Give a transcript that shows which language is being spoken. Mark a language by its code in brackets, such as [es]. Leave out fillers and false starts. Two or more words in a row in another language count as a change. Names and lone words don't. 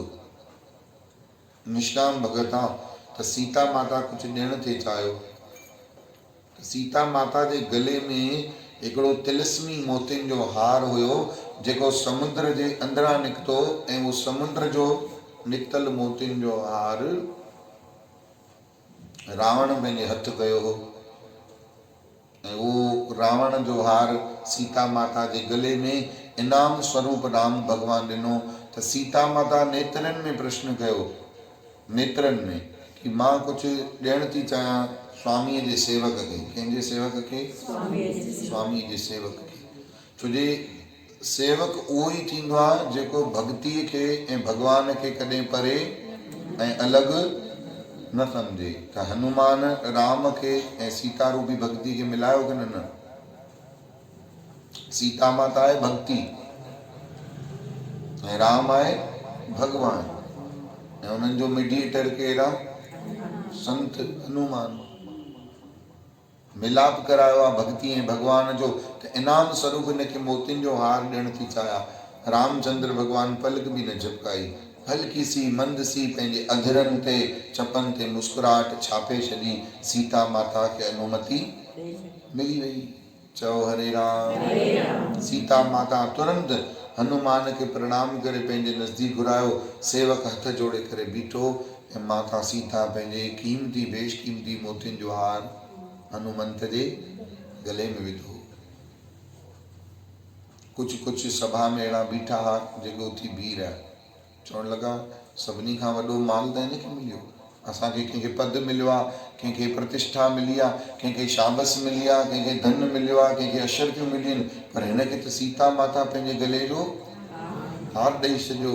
[sd] निष्काम भगत आहे त सीता माता कुझु ॾियण थे चाहियो, सीता माता जे गले में हिकिड़ो तिलस्मी मोतियुनि जो हार हुयो जेको समुद्र जे अंदरां निकितो, ऐं उहो समुद्र जो निकितल मोतियुनि जो हार रावण पंहिंजे हथ कयो हो, ऐं उहो रावण जो हार सीता माता जे गले में इनाम स्वरूप राम भॻवान ॾिनो। त सीता माता नेत्रनि में प्रश्न कयो, नेत्रनि में, कि मां कुझु ॾियण थी चाहियां स्वामीअ जे सेवक खे। कंहिंजे सेवक खे? स्वामीअ जे सेवक खे। छो जे सेवक उहो ई थींदो आहे जेको भक्तीअ खे ऐं भॻवान खे कॾहिं परे ऐं अलॻि न सम्झे। त हनुमान राम खे ऐं सीता रूपी भक्ति खे मिलायो कि न? सीता माता आहे भक्ति ऐं राम आहे भगवान, ऐं उन्हनि जो मीडिएटर केरु आहे? संत हनुमान। मिलाप करायो आहे भक्ति ऐं भगवान जो। त इनाम स्वरूप हिनखे मोतियुनि जो हार ॾियण थी चाहियां। रामचंद्र भगवान पलक बि न झपकाई, [hi] हल्की सी मंद सी [sd] पंहिंजे अधरनि ते चपनि ते मुस्कुराहट छापे छॾी। सीता माता खे अनुमति मिली वई। चओ हरे राम। सीता माता तुरंत हनुमान खे प्रणाम करे पंहिंजे नज़दीक घुरायो, सेवक हथ जोड़े करे बीठो, ऐं माता सीता पंहिंजे कीमती बेशकीमती मोतियुनि जो हार हनुमंत जे गले में विधो। कुझु सभा में अहिड़ा बीठा हुआ जेके उथी बीह रहिया, चवण लॻा सभिनी खां वॾो माल त हिनखे मिलियो, असांखे कंहिंखे पद मिलियो आहे, कंहिंखे प्रतिष्ठा मिली आहे, कंहिंखे शाबस मिली आहे, कंहिंखे धन मिलियो आहे, कंहिंखे अशर्फियूं मिलियूं आहिनि, पर हिनखे त सीता माता पंहिंजे गले जो हार ॾेई छॾियो।